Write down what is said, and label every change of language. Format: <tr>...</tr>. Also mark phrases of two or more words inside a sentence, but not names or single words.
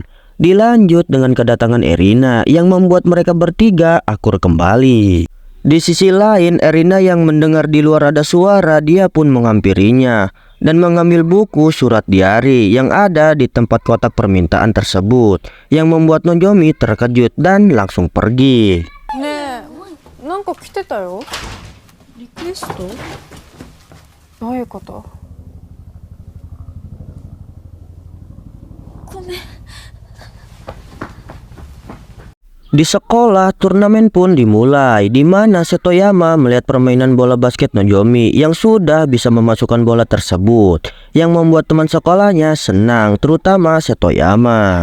<id>Dilanjut dengan kedatangan Erina yang membuat mereka bertiga akur kembali. Di sisi lain, Erina yang mendengar di luar ada suara, dia pun menghampirinya dan mengambil buku surat diari yang ada di tempat kotak permintaan tersebut, yang membuat Nozomi terkejut dan langsung pergi.</id> <ja>Ne, なんか来てたよ。リクエスト？どういうこと？ごめん。</ja> <id>Di sekolah, turnamen pun dimulai, di mana Setoyama melihat permainan bola basket Nozomi yang sudah bisa memasukkan bola tersebut, yang membuat teman sekolahnya senang, terutama Setoyama.</id>